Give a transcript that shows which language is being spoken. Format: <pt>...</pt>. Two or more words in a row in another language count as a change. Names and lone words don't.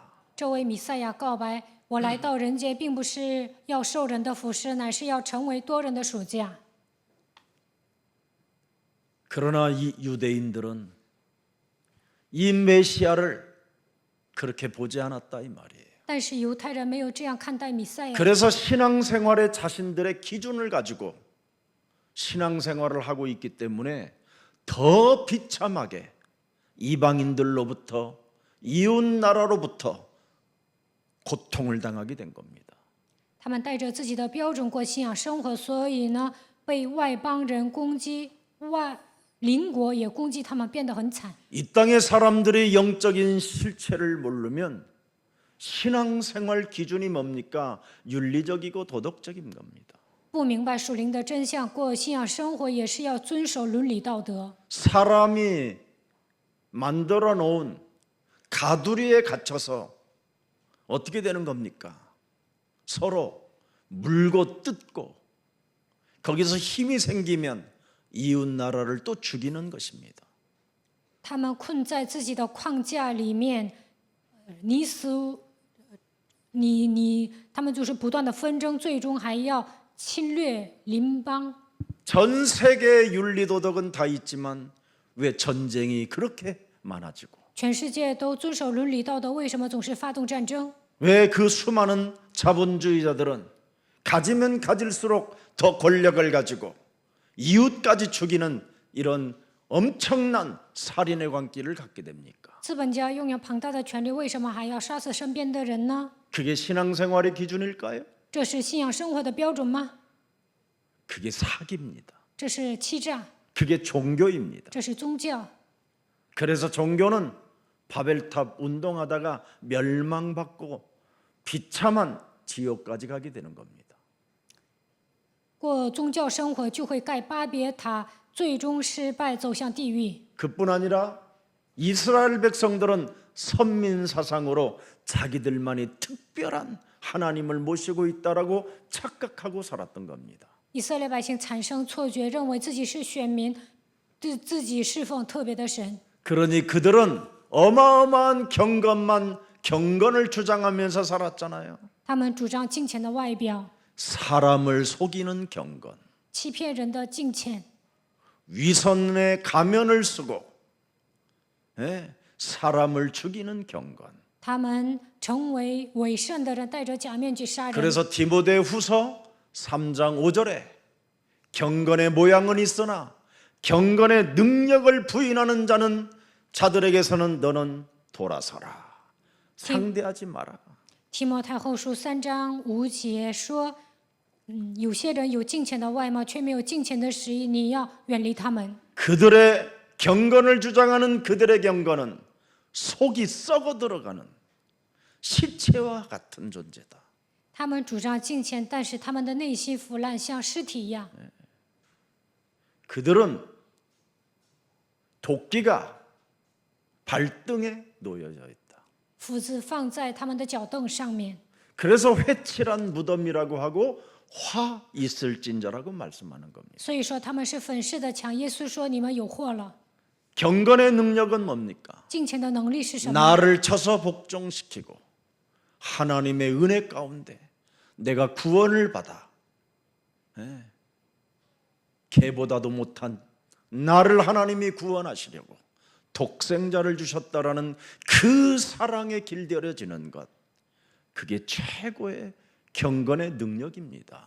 <zh>这位弥赛亚告白：“我来到人间，并不是要受人的服侍，乃是要成为多人的属价。”</zh> <ko>그러나 이 유대인들은 이 메시아를 그렇게 보지 않았다 이 말이에요.</ko> <zh>但是犹太人没有这样看待弥赛亚，</zh> <ko>그래서 신앙생활에 자신들의 기준을 가지고 신앙생활을 하고 있기 때문에 더 비참하게 이방인들로부터 이웃 나라로부터 고통을 당하게 된 겁니다.</ko> <zh>他们带着自己的标准过信仰生活，所以呢，被外邦人攻击，邻国也攻击他们，变得很惨。</zh> <ko>이 땅의 사람들이 영적인 실체를 모르면 신앙생활 기준이 뭡니까? 윤리적이고 도덕적인 겁니다.</ko> <zh>不明白属灵的真相，过信仰生活也是要遵守伦理道德。</zh> <ko>사람이 만들어 놓은 가두리에 갇혀서 어떻게 되는 겁니까? 서로 물고 뜯고 거기서 힘이 생기면 이웃 나라를 또 죽이는 것입니다.</ko> <zh>他们困在自己的框架里面，你死他们就是不断的纷争，最终还要侵略邻邦。</zh> <ko>전 세계의 윤리 도덕은 다 있지만 왜 전쟁이 그렇게 많아지고</ko> <zh>全世界都遵守伦理道德，为什么总是发动战争？</zh> <ko>왜 그 수많은 자본주의자들은 가지면 가질수록 더 권력을 가지고 이웃까지 죽이는 이런 엄청난 살인의 광기를 갖게 됩니까?</ko> <zh>资本家拥有庞大的权利，为什么还要杀死身边的人呢？</zh> <ko>그게 신앙생활의 기준일까요?</ko> <zh>这是信仰生活的标准吗？</zh> <ko>그게 사기입니다.</ko> <zh>这是欺诈，</zh> <ko>그게 종교입니다.</ko> <zh>这是宗教。</zh> <ko>그래서 종교는 바벨탑 운동하다가 멸망받고 비참한 지옥까지 가게 되는 겁니다.</ko> <zh>过宗教生活就会盖巴别塔，最终失败，走向地狱。</zh> <ko>그뿐 아니라 이스라엘 백성들은 선민 사상으로 자기들만이 특별한 하나님을 모시고 있다라고 착각하고 살았던 겁니다.</ko> <zh>以色列百姓产生错觉，认为自己是选民，对自己侍奉特别的神。</zh> <ko>그러니 그들은 어마어마한 경건을 주장하면서 살았잖아요.</ko> <zh>他们主张敬虔的外表，</zh> <ko>사람을 속이는 경건,</ko> <zh>欺骗人的敬虔，</zh> <ko>위선의 가면을 쓰고 사람을 죽이는 경건.</ko> <zh>他们成为伪善的人，戴着假面具杀人。</zh> <ko>그래서 디모데후서 3장 5절에 경건의 모양은 있으나 경건의 능력을 부인하는 자들에게서는 너는 돌아서라. 상대하지 마라.</ko> <zh>提摩太后书3章5节说，有些人有敬虔的外貌，却没有敬虔的实意，你要远离他们。</zh> <ko>그들의 경건을 주장하는 그들의 경건은 속이 썩어 들어가는 시체와 같은 존재다.</ko> <zh>他们主张敬虔，但是他们的内心腐烂，像尸体一样。</zh> <ko>그들은 도끼가 발등에 놓여져 있다.</ko> <zh>斧子放在他们的脚凳上面。</zh> <ko>그래서 회칠한 무덤이라고 하고 화 있을진저라고 말씀하는 겁니다.</ko> <zh>所以说他们是粉饰的墙。耶稣说：“你们有祸了。</zh> <ko>경건의 능력은 뭡니까?</ko> <zh>敬虔的能力是什么？</zh> <ko>나를 쳐서 복종시키고 하나님의 은혜 가운데 내가 구원을 받아 개보다도 못한 나를 하나님이 구원하시려고 독생자를 주셨다라는 그 사랑에 길들여지는 것, 그게 최고의 경건의 능력입니다.</ko>